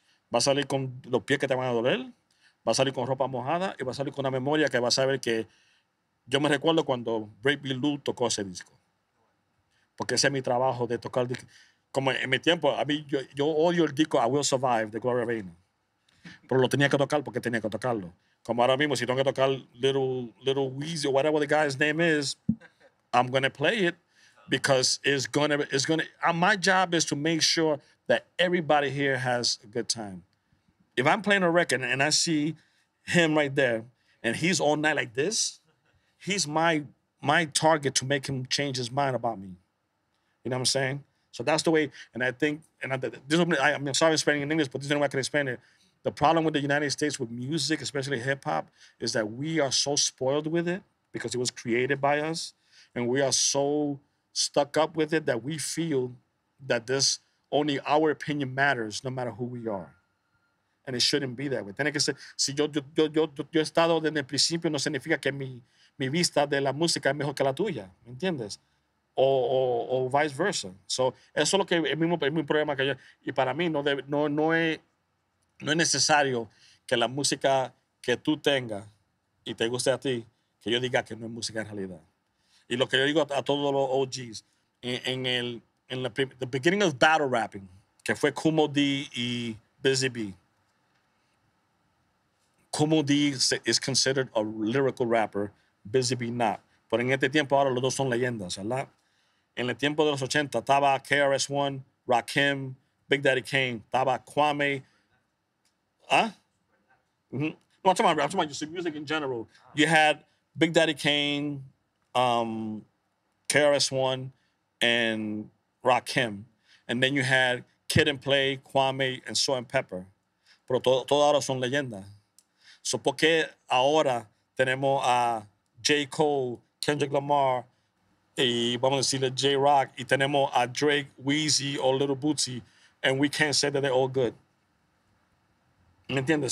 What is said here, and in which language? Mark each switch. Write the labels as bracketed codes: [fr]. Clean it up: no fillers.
[es] Vas a salir con los pies que te van a doler, vas a salir con ropa mojada y vas a salir con una memoria que vas a ver que yo me recuerdo cuando Break Me Lou tocó ese disco. Porque ese es mi trabajo de tocar. Como en mi tiempo, a mí, yo odio el disco I Will Survive de Gloria Gaynor. Pero lo tenía que tocar porque tenía que tocarlo. Como ahora mismo, si tengo que tocar [en] Little Weezy or whatever the guy's name is, I'm going to play it because my job is to make sure that everybody here has a good time. If I'm playing a record and I see him right there and he's all night like this, he's my target to make him change his mind about me. You know what I'm saying? So that's the way, and I think, I'm sorry I'm speaking in English, but this is the way I can explain it. The problem with the United States with music, especially hip hop, is that we are so spoiled with it because it was created by us, and we are so stuck up with it that we feel that only our opinion matters no matter who we are. And it shouldn't be that way. [es] Tiene que ser, si yo he estado desde el principio, no significa que mi vista de la música es mejor que la tuya, ¿me entiendes? O viceversa. [en] So, [es] eso es lo que es mi problema que yo, y para mí no es necesario que la música que tú tengas y te guste a ti, que yo diga que no es música en realidad. Y lo que yo digo a todos los OGs, en [en] the beginning of battle rapping, [es] que fue Kumo D y Busy B. [en] Kumo D is considered a lyrical rapper, Busy B not. [es] Pero en este tiempo ahora los dos son leyendas, ¿verdad? En el tiempo de los 80 estaba KRS-One, Rakim, Big Daddy Kane, estaba Kwame. Mm-hmm. [en] No, I'm talking about just music in general. You had Big Daddy Kane, KRS-One, and Rakim. And then you had Kid and Play, Kwame, and Salt-N-Pepa. [es] Pero todos ahora son leyendas. [en] So, [es] ¿por qué ahora tenemos a J. Cole, Kendrick Lamar, y vamos a decirle J-Rock, y tenemos a Drake, Weezy, o Little Bootsy, [en] and we can't say that they're all good? [es] ¿Me entiendes?